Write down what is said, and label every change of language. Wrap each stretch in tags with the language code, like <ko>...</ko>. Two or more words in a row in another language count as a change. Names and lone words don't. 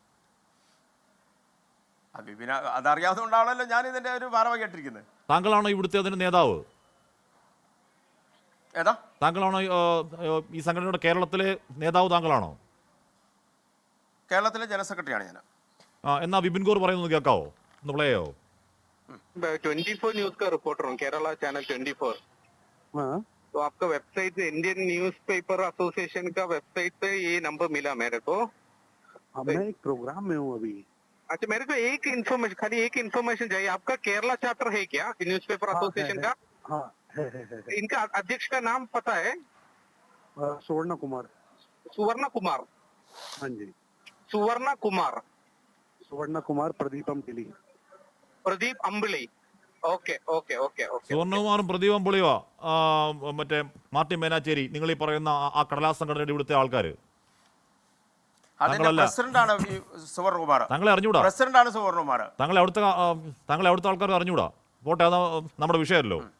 <ml>ബിപിൻ അതറിയാവുന്നതുകൊണ്ടാണല്ലോ ഞാൻ ഇതിന്റെ ഒരു ഭാരവാഹിയായിട്ടിരിക്കുന്നത്. താങ്കളാണോ ഇവിടുത്തെ അതിന്റെ നേതാവ്? ഏതാ? താങ്കളാണോ ഈ സംഘടനയുടെ കേരളത്തിലെ നേതാവ്? താങ്കളാണോ? കേരളത്തിലെ</ml> <en>general secretary</en> <ml>ഞാൻ. എന്നാ ബിപിൻ കൗർ പറയുന്നത് കേൾക്കാവോ? ഒന്ന് പ്ലേ ചെയ്യോ?</ml> <hi>24 न्यूज का रिपोर्टर हूँ, केरला चैनल 24। तो आपका वेबसाइट इंडियन न्यूज़पेपर एसोसिएशन का वेबसाइट पे ये नंबर मिला मेरे को। मैं एक प्रोग्राम में हूँ अभी। अच्छा, मेरे को एक इन्फॉर्मेशन, खाली एक इन्फॉर्मेशन चाहिए। आपका केरला चैप्टर है क्या न्यूज़पेपर एसोसिएशन का? हाँ है। इनका अध्यक्ष का नाम पता है? सुवर्ण कुमार। सुवर्ण कुमार? हाँ जी, सुवर्ण कुमार। सुवर्ण कुमार प्रदीप अम्बिली।</hi> <en>प्रदीप अम्बिली। okay okay okay okay.</en> <ml>സുവർണകുമാറും പ്രദീപം പൊളിയോ മറ്റേ മാർട്ടിൻ മേനാച്ചേരി, നിങ്ങൾ ഈ പറയുന്ന ആ കടലാസ് സംഘടനയുടെ ഇവിടുത്തെ ആൾക്കാർ? പ്രസിഡന്റാണ് സുവർണകുമാർ. താങ്കളെ അറിഞ്ഞൂടാ? പ്രസിഡന്റാണ് സുവർണകുമാർ. താങ്കളെ അവിടുത്തെ ആൾക്കാർ അറിഞ്ഞൂടാ? പോട്ടെ, അത് നമ്മുടെ വിഷയമല്ലോ.</ml>